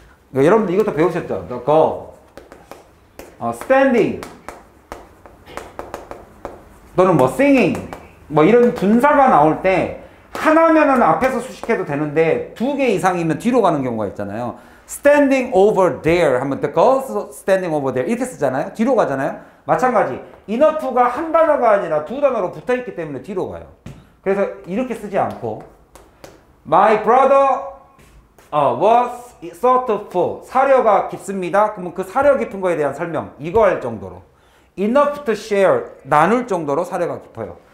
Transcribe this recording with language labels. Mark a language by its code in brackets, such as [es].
[ko] 그러니까 여러분들 이것도 배우셨죠? The go, standing 또는 뭐 singing 뭐 이런 분사가 나올 때 하나면은 앞에서 수식해도 되는데 두 개 이상이면 뒤로 가는 경우가 있잖아요. [en] standing over there [ko] 하면 [en] the girls standing over there [ko] 이렇게 쓰잖아요. 뒤로 가잖아요. 마찬가지 enough가 한 단어가 아니라 두 단어로 붙어있기 때문에 뒤로 가요. 그래서 이렇게 쓰지 않고 [en] my brother was thoughtful [ko] 사려가 깊습니다. 그러면 그 사려 깊은 거에 대한 설명 이거 할 정도로 [en] enough to share [ko] 나눌 정도로 사려가 깊어요.